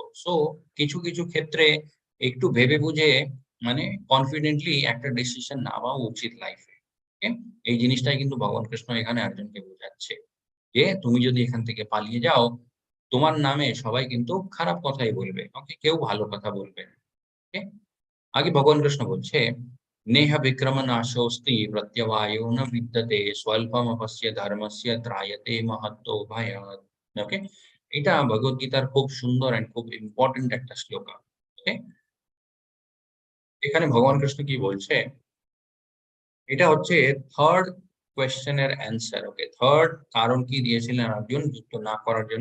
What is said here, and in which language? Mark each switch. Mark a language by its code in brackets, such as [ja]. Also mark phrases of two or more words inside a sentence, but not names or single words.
[bn] সো কিছু কিছু ক্ষেত্রে একটু ভেবে বুঝে মানে কনফিডেন্টলি একটা ডিসিশন নেওয়া উচিত লাইফে। এই জিনিসটাই কিন্তু ভগবান কৃষ্ণ এখানে অর্জুনকে বোঝাচ্ছে যে তুমি যদি এখান থেকে পালিয়ে যাও, তোমার নামে সবাই কিন্তু খারাপ কথাই বলবে। ওকে, কেউ ভালো কথা বলবে না। ওকে, আগে ভগবান কৃষ্ণ বলছে, [sa] नेह विक्रम नाशोस्ति प्रत्यवायो न विद्यते स्वल्पमपस्य धर्मस्य ত্রায়তে महत्तो भयात्। [bn] ওকে, এটা ভগবত গীতার খুব সুন্দর এন্ড খুব ইম্পর্টেন্ট একটা শ্লোক। ওকে, এখানে ভগবান কৃষ্ণ কি বলছে, এটা হচ্ছে [en] third question's answer. [bn] ওকে, থার্ড কারণ কি দিয়েছিলেন অর্জুন যুদ্ধ না করার জন্য?